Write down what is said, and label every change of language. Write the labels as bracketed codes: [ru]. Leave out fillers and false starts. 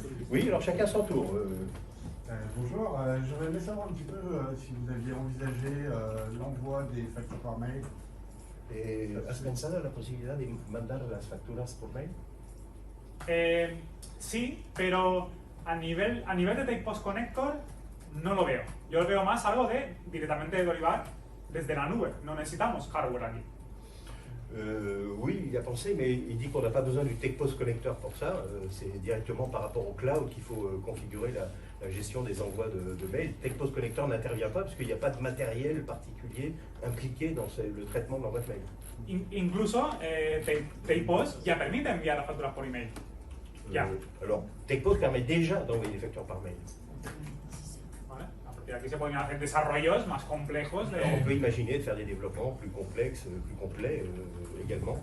[fr] Oui, alors chacun son tour. Bonjour, j'aurais aimé savoir un petit peu si vous aviez envisagé l'envoi des factures par mail. [es] ¿Has pensado en la posibilidad de mandar las facturas por mail? Sí, pero a nivel de Take Post Connector no lo veo. Yo veo más algo de directamente de Dolivar desde la nube. No necesitamos hardware aquí. [fr] Oui, il y a pensé, mais il dit qu'on n'a pas besoin du TechPost Connector pour ça. C'est directement par rapport au cloud qu'il faut configurer la gestion des envois de mails. TechPost Connector n'intervient pas parce qu'il n'y a pas de matériel particulier impliqué dans le traitement de l'envoi de mail. [es] Incluso Take Post ya permite enviar las facturas por email. Ya. [fr] Alors, TechPost permet déjà d'envoyer des factures par mail. [es] ¿Vale? A partir de aquí se pueden hacer desarrollos más complejos. [fr] Alors, on peut imaginer de faire des développements plus complexes, plus complets également.